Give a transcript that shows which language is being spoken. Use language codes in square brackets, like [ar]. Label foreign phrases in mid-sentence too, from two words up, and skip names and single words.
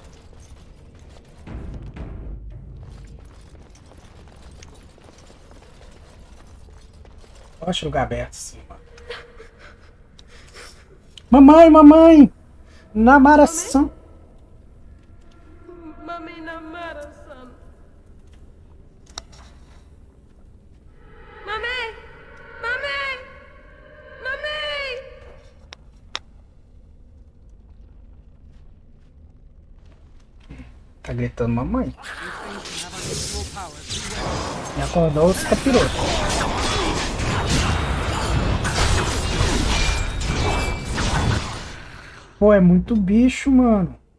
[pt] Gosto de lugar aberto assim, mano. Mamãe, mamãe! Namaração. Mami namaração. Mami! Mami! Mami! Tá gritando mamãe. E acordou os capirotos. Pô, é muito bicho, mano.